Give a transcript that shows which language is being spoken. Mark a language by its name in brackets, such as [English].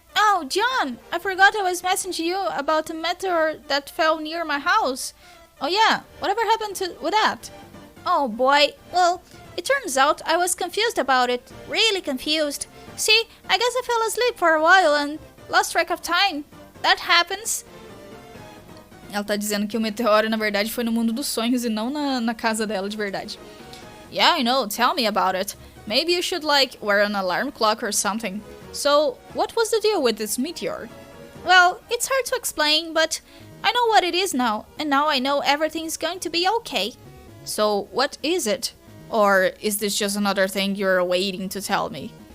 [English] Oh, John, I forgot I was messaging you about a meteor that fell near my house. Oh yeah, whatever happened with that? Oh boy, well, it turns out I was confused about it. Really confused. See, I guess I fell asleep for a while and lost track of time. That happens. [Portuguese] Ela tá dizendo que o meteoro, na verdade, foi no mundo dos sonhos e não na casa dela de verdade. [English] Yeah, I know, tell me about it. Maybe you should, like, wear an alarm clock or something. So, what was the deal with this meteor? Well, it's hard to explain, but I know what it is now, and now I know everything's going to be okay. So, what is it? Or is this just another thing you're waiting to tell me?